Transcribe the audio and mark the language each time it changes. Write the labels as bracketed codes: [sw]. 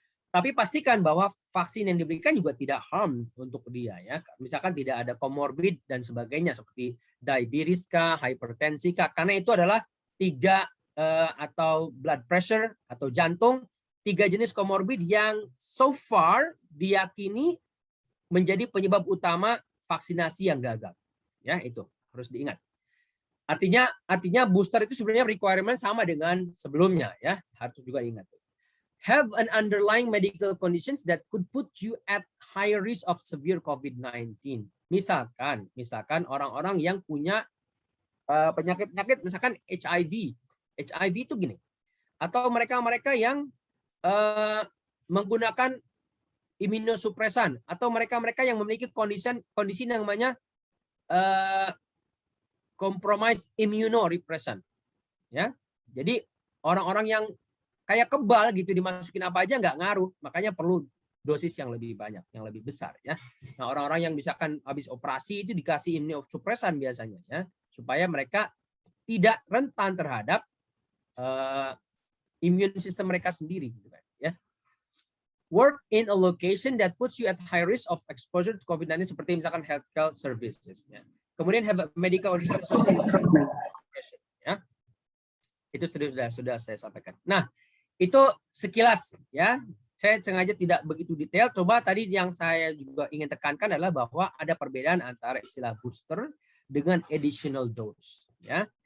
[id] Tapi pastikan bahwa vaksin yang diberikan juga tidak harm untuk dia ya, misalkan tidak ada komorbid dan sebagainya seperti diabetes kah, hipertensi kah, karena itu adalah 3 atau [en] blood pressure [id] atau jantung, 3 jenis komorbid yang [en] so far [id] diyakini menjadi penyebab utama vaksinasi yang gagal. Ya, itu harus diingat. Artinya booster itu sebenarnya [en] requirement [id] sama dengan sebelumnya ya, harus juga ingat. [en] Have an underlying medical conditions that could put you at higher risk of severe COVID-19. [id] Misalkan orang-orang yang punya penyakit misalkan HIV. HIV itu gini, atau mereka yang menggunakan imunosupresan, atau mereka yang memiliki kondisi yang namanya [en] compromised immunorepression, [id] ya. Jadi orang-orang yang kayak kebal gitu, dimasukin apa aja nggak ngaruh. Makanya perlu dosis yang lebih banyak, yang lebih besar ya. Nah, orang-orang yang misalkan habis operasi itu dikasih immunosupresan biasanya ya, supaya mereka tidak rentan terhadap immune system mereka sendiri gitu kan ya. [en] Work in a location that puts you at high risk of exposure to COVID-19 [id] seperti misalkan [en] healthcare services ya. [id] Kemudian [en] have a medical or social ya. [id] Itu sudah saya sampaikan. Nah, itu sekilas ya. Saya sengaja tidak begitu detail. Coba tadi yang saya juga ingin tekankan adalah bahwa ada perbedaan antara istilah booster dengan additional dose ya.